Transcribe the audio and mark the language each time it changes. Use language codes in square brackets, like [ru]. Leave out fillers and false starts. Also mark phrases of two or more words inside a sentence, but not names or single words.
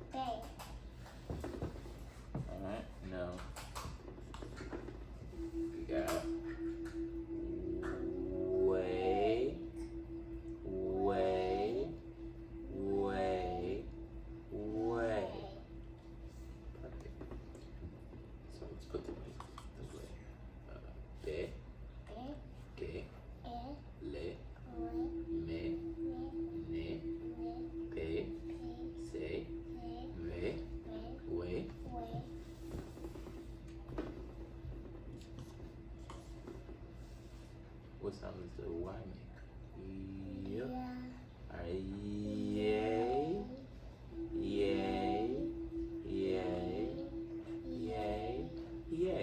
[en] Alright, now we got way, way, way, way. Perfect. So let's put the way this way. Be, ge, le, me, ne, pe, say, ve, way. What sound does the Y make? Yep. Alright, yay, yay, yay, yay, yay.